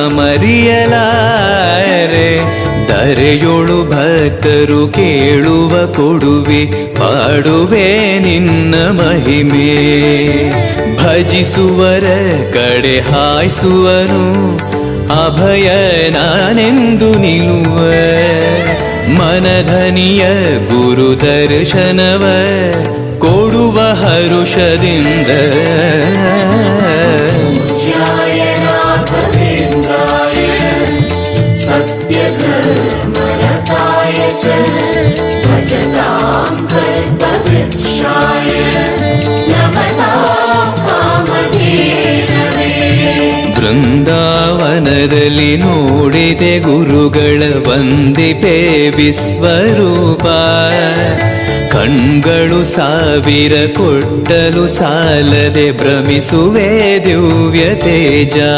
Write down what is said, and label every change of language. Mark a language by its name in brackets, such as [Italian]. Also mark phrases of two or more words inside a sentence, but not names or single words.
[Kannada] ಮರೆಯಲಾರೆ ತರೆಯೊಳು ಭಕ್ತರು ಕೇಳುವ ಕೊಡುವಿ ಪಾಡುವೆ ನಿನ್ನ ಮಹಿಮೆ ಭಜಿಸುವರ ಕಡೆ ಹಾಯಿಸುವನು ಅಭಯ ನಾನೆಂದು ನಿಲ್ಲುವ ಮನಧನಿಯ ಗುರು ದರ್ಶನವ ಕೊಡುವ ಹರುಷದಿಂದ [Sanskrit] पूज्याय राघवेन्द्राय सत्यधर्मरताय च भजतां कल्पवृक्षाय नमतां कामधेनवे [Kannada] ಬೃಂದಾವನದಲ್ಲಿ ನೋಡಿದೆ ಗುರುಗಳ ವಂದಿಪೆ ವಿಶ್ವರೂಪ ಕಣ್ಗಳು ಸಾವಿರ ಕೊಟ್ಟಲು ಸಾಲದೆ ಭ್ರಮಿಸುವೆ ದಿವ್ಯ ತೇಜ